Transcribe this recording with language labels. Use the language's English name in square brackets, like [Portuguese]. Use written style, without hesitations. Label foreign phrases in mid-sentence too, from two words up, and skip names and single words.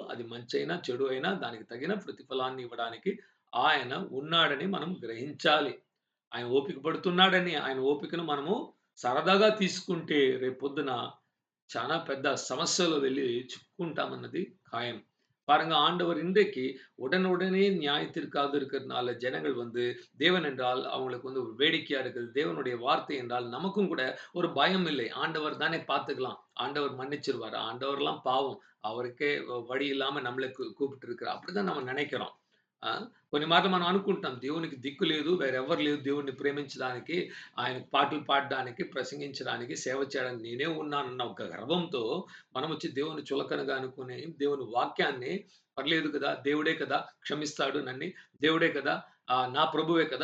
[Telugu] అది మంచైనా, చెడు అయినా దానికి తగిన ప్రతిఫలాన్ని ఇవ్వడానికి ఆయన ఉన్నాడని మనం గ్రహించాలి. ఆయన ఓపిక పడుతున్నాడని, ఆయన ఓపికను మనము సరదాగా తీసుకుంటే రేపొద్దున చాలా పెద్ద సమస్యలో వెళ్లి చిక్కుకుంటామన్నది ఖాయం. [Tamil] பாருங்க, ஆண்டவர் இன்றைக்கு உடனுடனே நியாய தீர்க்காது இருக்கிறதுனால ஜனங்கள் தேவன் என்றால் அவங்களுக்கு ஒரு வேடிக்கையா இருக்குது. தேவனுடைய வார்த்தை என்றால் நமக்கும் கூட ஒரு பயம் இல்லை. ஆண்டவர் தானே பார்த்துக்கலாம். ஆண்டவர் மன்னிச்சிருவாரு. ஆண்டவர்லாம் பாவம். அவருக்கே வழி இல்லாம நம்மள கூப்பிட்டு இருக்கிறார். அப்படிதான் நம்ம நினைக்கிறோம். [Telugu] కొన్ని మాటలు మనం అనుకుంటాం. దేవునికి దిక్కు లేదు. వేరెవ్వరు లేదు దేవుడిని ప్రేమించడానికి, ఆయనకు పాటలు పాడడానికి, ప్రసంగించడానికి, సేవ చేయడానికి నేనే ఉన్నానన్న ఒక గర్వంతో మనమొచ్చి దేవుని చులకనగా అనుకుని, దేవుని వాక్యాన్ని పర్లేదు కదా! దేవుడే కదా! క్షమిస్తాడు నన్ని. దేవుడే కదా! నా ప్రభువే కదా!